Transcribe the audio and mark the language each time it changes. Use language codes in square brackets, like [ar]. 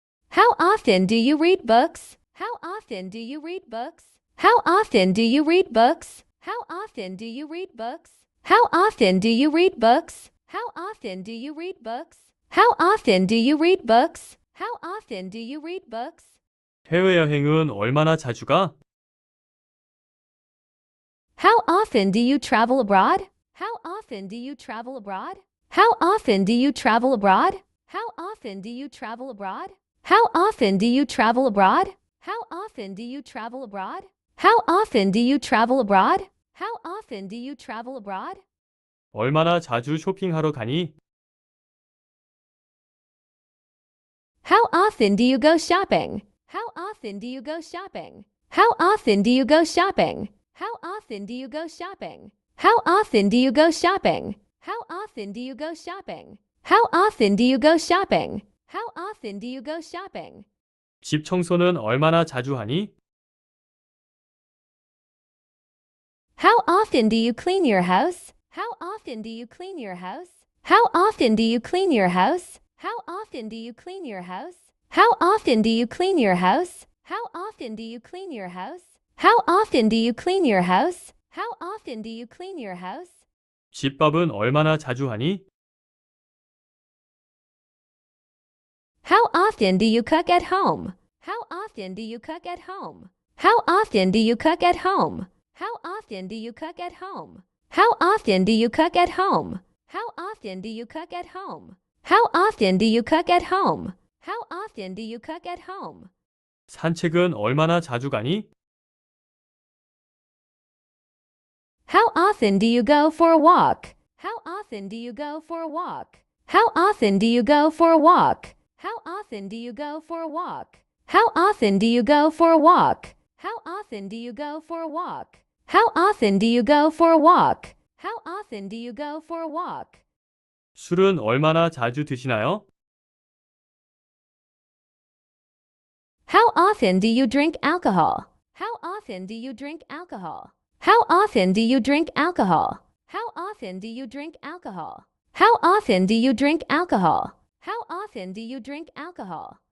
[en] How often do you read books? How often do you read books? How often do you read books? How often do you read books? How often do you read books? How often do you read books? How often do you read books? How often do you read books? [ko] 해외여행은 얼마나 자주 가? [en] How often do you travel abroad? How often do you travel abroad? How often do you travel abroad? How often do you travel abroad? How often do you travel abroad? How often do you travel abroad? How often do you travel abroad? How often do you travel abroad? [ko] 얼마나 자주 쇼핑하러 가니? [en] How often do you go shopping? How often do you go shopping? How often do you go shopping? How often do you go shopping? How often do you go shopping? How often do you go shopping? How often do you go shopping? How often do you go shopping? [ko] 집 청소는 얼마나 자주 하니? [en] How often do you clean your house? How often do you clean your house? How often do you clean your house? How often do you clean your house? How often do you clean your house? How often do you clean your house? How often do you clean your house? How often do you clean your house? [ko] 집밥은 얼마나 자주 하니? [en] How often do you cook at home? How often do you cook at home? How often do you cook at home? How often do you cook at home? How often do you cook at home? How often do you cook at home? How often do you cook at home? How often do you cook at home? [ko] 산책은 얼마나 자주 가니? [en] How often do you go for a walk? How often do you go for a walk? How often do you go for a walk? How often do you go for a walk? How often do you go for a walk? How often do you go for a walk? How often do you go for a walk? How often do you go for a walk? [ko] 술은 얼마나 자주 드시나요? [en] How often do you drink alcohol? How often do you drink alcohol? How often do you drink alcohol? How often do you drink alcohol? How often do you drink alcohol? How often do you drink alcohol?